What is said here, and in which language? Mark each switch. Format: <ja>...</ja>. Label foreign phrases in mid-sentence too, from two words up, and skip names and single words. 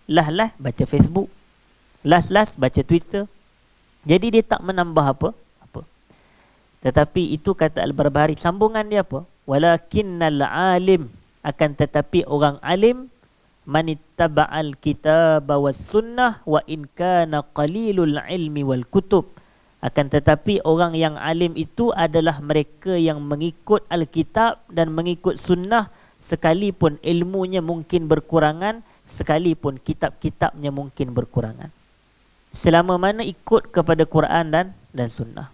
<ms>Lah baca Facebook. Last baca Twitter. Jadi dia tak menambah apa. Tetapi itu kata Al-Barbahari, sambungan dia apa?</ms> <ar>ولكن العالم,</ar> <ms>akan tetapi orang alim,</ms> <ar>من اتبع الكتاب والسنة وإن كان قليل العلم والكتب.</ar> <ms>Akan tetapi orang yang alim itu adalah mereka yang mengikut Alkitab dan mengikut sunnah, sekalipun ilmunya mungkin berkurangan, sekalipun kitab-kitabnya mungkin berkurangan. Selama mana ikut kepada Quran dan sunnah.</ms>